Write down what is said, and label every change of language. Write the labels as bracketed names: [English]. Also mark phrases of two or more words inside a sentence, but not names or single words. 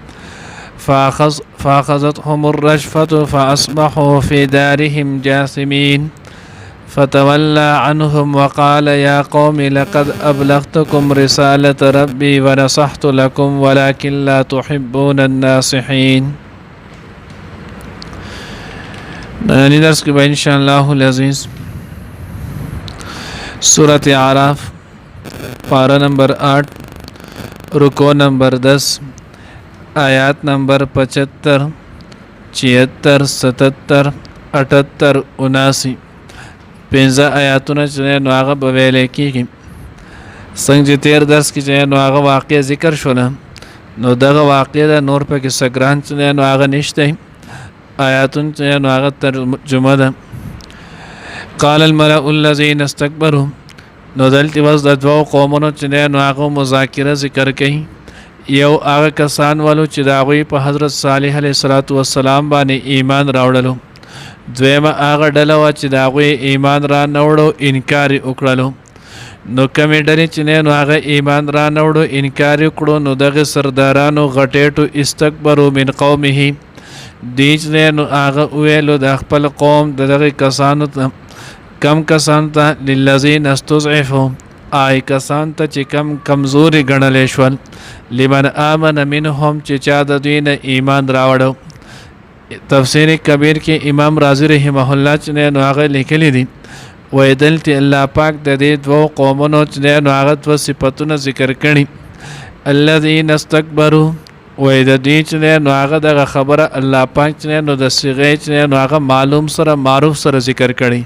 [Arabic] فأخذتهم الرجفة فأصبحوا في دارهم جاثمين فتولى عنهم وقال يا قوم لقد أبلغتكم رسالة ربي ونصحت لكم ولكن لا تحبون الناصحين. [Urdu] نانی درس کے بعد انشاءاللہ العزیز سورۃ اعراف پارہ نمبر 8 رکوع نمبر 10 آیات نمبر 75 76 77 78 79 [Pashto] پنځه آیاتونه چې نو هغه به ویل کېږي. څنګه چې تیر درس کې چې نو هغه واقع ذکر شوله نو دغه واقع د نور په کې سګران چې نو هغه نشته آیاتون چې نو هغه ترجمه ده. [Arabic] قال الملأ الذين استكبروا [Pashto] نو دلته وز د دوه قومونو چې نو هغه مذاکره ذکر کوي. یو هغه کسان والو چې د هغوی په حضرت صالح علیه السلام باندې ایمان راوړلو، دویمه هغه ډله وه چې د هغوی ایمان را نه وړو انکار یې وکړلو. نو کمې ډلې چې نو هغه ایمان را نه وړو انکار یې وکړو نو دغه سردارانو غټېټو [Arabic] استکبرو من قومه [Pashto] دی چې نو هغه وویلو د خپل قوم د دغه کسانو ته کم کسانو ته [Arabic] للذین استضعفوا [Pashto] آی کسان ته چې کم کمزوري ګڼلی شول [Arabic] لمن آمن منهم [Pashto] چې چا د دوی نه ایمان راوړو. تفسیر کبیر کې امام رازی رحمه الله چې نو هغه لیکلی دي وایي دلته الله پاک د دې دوو قومونو چې نو هغه دوه صفتونه ذکر کړي. [Arabic] الذین استکبروا [Pashto] وایي د دې چې نو هغه دغه خبره الله پاک چې نو د صیغې چې نو هغه معلوم سره معروف سره ذکر کړي.